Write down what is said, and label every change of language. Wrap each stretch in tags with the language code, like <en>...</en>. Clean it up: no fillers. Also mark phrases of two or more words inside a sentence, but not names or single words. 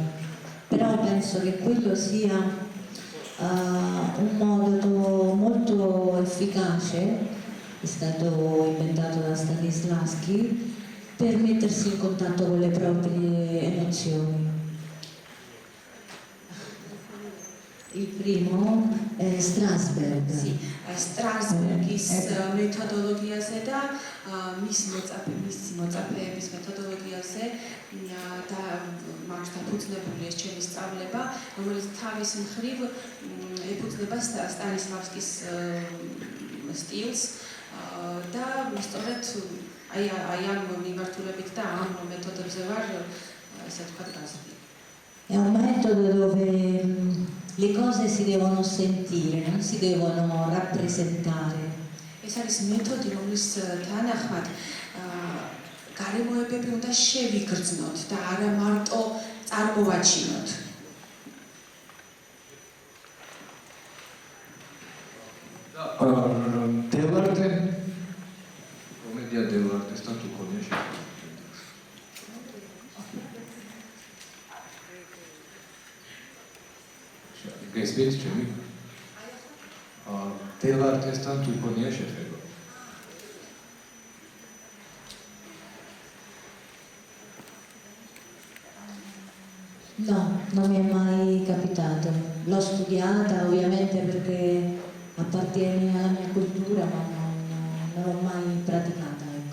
<it>Però penso che quello sia un modo molto efficace, è stato inventato da Stanislavski, per mettersi in contatto con le proprie emozioni. Il primo è Strasberg.</it> <ka>Sì, Strasbergis მეთოდოლოგიაზე და მისი მოწაფეების მეთოდოლოგიაზე და მაქვს დაფუძნებული ეს ჩემი სწავლება, რომელიც თავის მხრივ ეფუძნება სტანისლავსკის სტილს და სწორედ აი ამ მიმართულებით და ამ მეთოდებზე ვარ ესე ვთქვათ გაზრდილი.</ka> <it>È un metodo dove le cose si devono sentire, non si devono rappresentare.</it> <ka>ეს არის მეთოდი, რომლის თანახმად გარემოებები უნდა შევიგრძნოთ და არა მარტო წარმოვაჩინოთ. დელარტე კომედია დელარტესთან თუ ქონია შეხვედრა. გესმით ჩემი? დელარტესთან თუ ქონია შეხვედრა.</ka> <it>No, non mi è mai capitato. L'ho studiata ovviamente perché appartiene alla mia cultura, ma non l'ho mai praticata. Ecco.</it>